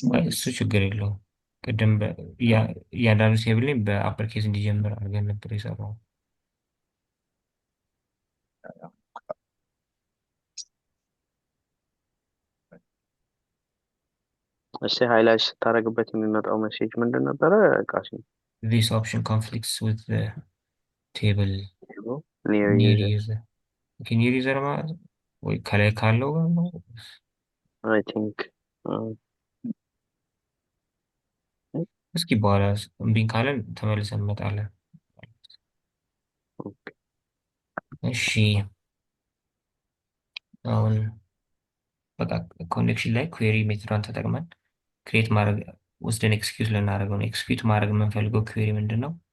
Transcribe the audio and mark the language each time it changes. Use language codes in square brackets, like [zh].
[am] እሱ ችግር የለውም። ቅድም እያንዳንዱ ቴብል ላይ በአፐር ኬዝ እንዲጀምር አድርገን ነበር የሰራው። እሺ ሃይላይት ስታደርግበት የሚመጣው ሜሴጅ ምንድን ነበረ ቃስ? [en] This option conflicts with the table near user. Okay, near user [am] ማለት ወይ ከላይ ካለው ጋር ነው። [en] I think [am] እስኪ በኋላ እምቢን ካለን ተመልሰን እንመጣለን። እሺ አሁን በቃ ኮኔክሽን ላይ ኩዌሪ ሜትዷን ተጠቅመን ክሬት ማድረግ ወስደን ኤክስኪዩት ልናደርገው ነው። ኤክስኪዩት ማድረግ የምንፈልገው ኩዌሪ ምንድን ነው?